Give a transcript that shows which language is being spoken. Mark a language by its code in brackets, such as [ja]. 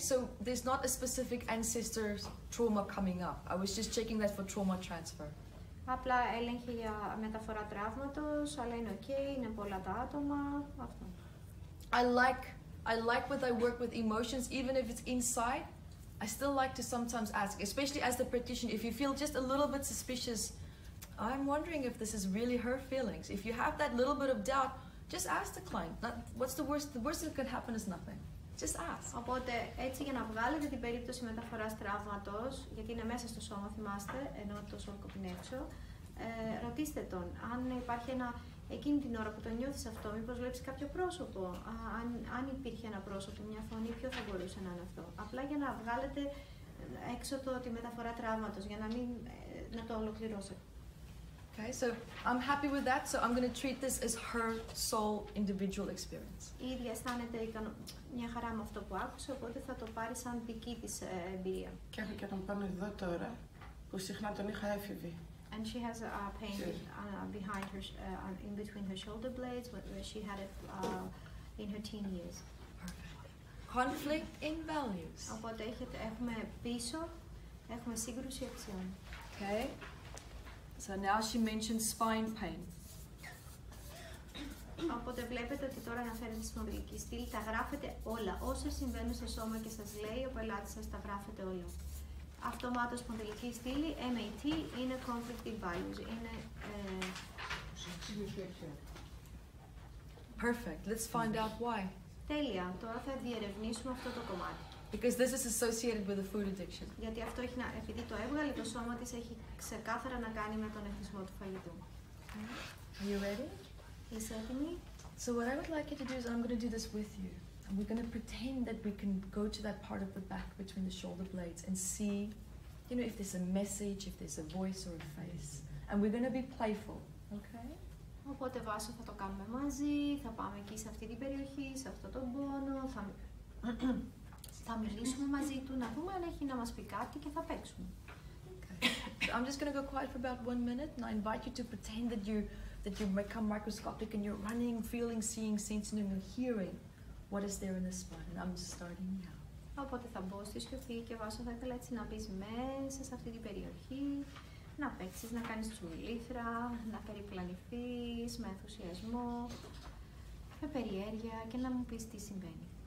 [en] So there's not a specific ancestor trauma coming up. I was just checking that for trauma transfer. [el] Απλά έλεγχε για μεταφορά τραύματος, αλλά είναι ok, είναι πολλά τα άτομα, αυτό. [en] I like when I work with emotions, even if it's inside. I still like to sometimes ask, especially as the practitioner, if you feel just a little bit suspicious, I'm wondering if this is really her feelings. If you have that little bit of doubt, just ask the client. What's the worst? The worst that could happen is nothing. Just ask. [el] Οπότε έτσι για να βγάλετε την περίπτωση μεταφοράς τραύματος, γιατί είναι μέσα στο σώμα, θυμάστε, ενώ το σώμα είναι έξω, ρωτήστε τον. Αν υπάρχει εκείνη την ώρα που το νιώθεις αυτό, μήπως βλέπεις κάποιο πρόσωπο. Αν υπήρχε ένα πρόσωπο, μια φωνή, ποιο θα μπορούσε να είναι αυτό. Απλά για να βγάλετε έξω τη μεταφορά τραύματος, για να μην να το ολοκληρώσετε. [en] Okay, so I'm happy with that, so I'm going to treat this as her soul individual experience. [el] Η ίδια αισθάνεται μια χαρά με αυτό που άκουσε, οπότε θα το πάρει σαν δική της εμπειρία. Και έχω και τον πάνω εδώ τώρα, που συχνά τον είχα έφηβη. [en] And she has a pain behind her, in between her shoulder blades, where she had it in her teen years. Perfect. Conflict in values. [el] Οπότε έχουμε πίσω, έχουμε σύγκρουση αξιών. [en] Okay. So now she mentioned spine pain. [el] Οπότε βλέπετε ότι τώρα αναφέρεται στη σπονδυλική στήλη, τα γράφετε όλα. Όσα συμβαίνουν στο σώμα και σας λέει ο πελάτης σας, τα γράφετε όλα. Αυτομάτως σπονδυλική στήλη, MAT, είναι [en] conflict in values. [el] Είναι... [en] Perfect. Let's find out why. [el] Τέλεια. Τώρα θα διερευνήσουμε αυτό το κομμάτι. [en] Because this is associated with a food addiction. [el] Γιατί αυτό έχει επειδή το έβγαλε το σώμα της, έχει ξεκάθαρα να κάνει με τον εθισμό του φαγητού. [en] Are you ready? [el] Είσαι έτοιμη? [en] So what I would like you to do is I'm going to do this with you. And we're going to pretend that we can go to that part of the back between the shoulder blades and see, you know, if there's a message, if there's a voice or a face. And we're going to be playful, okay? [el] Οπότε Βάσο θα το κάνουμε μαζί, θα πάμε εκεί σε αυτή την περιοχή, σε αυτό τον πόνο, θα μιλήσουμε μαζί του, να δούμε αν έχει να μας πει κάτι και θα παίξουμε. [en] Okay. So I'm just going to go quiet for about 1 minute and I invite you to pretend that you become microscopic and you're running, feeling, seeing, sensing and hearing what is there in the spine. And I'm starting now. [el] Οπότε θα μπω στη σιωπή και Βάσο θα ήθελα έτσι να μπεις μέσα σε αυτή την περιοχή, να παίξεις, να κάνεις τσουλήθρα, να περιπλανηθείς με ενθουσιασμό, με περιέργεια και να μου πεις τι συμβαίνει.